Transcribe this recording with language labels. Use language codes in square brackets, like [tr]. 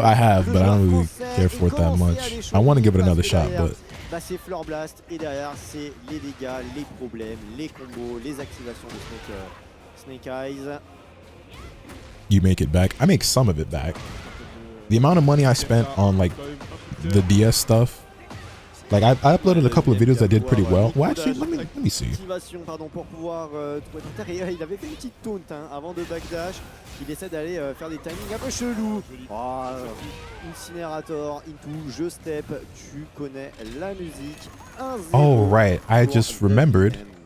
[en] I have, but I don't really care for it that much. I want to give it another shot, but. [fr] C'est Fleur Blast et derrière c'est les dégâts, les problèmes, les combos, les activations de Snake Eyes. [en] You make it back. I make some of it back. The amount of money I spent on like the DS stuff. Like I uploaded a couple of videos that did pretty well. Well, actually, let me see. [fr] Pardon, pour pouvoir il avait fait une petite taunt avant de backdash. Il essaie d'aller faire des timings un peu chelous. Oh, Incinérator, into, je step, tu connais la musique. 1-0. [en] Oh right, I just remembered.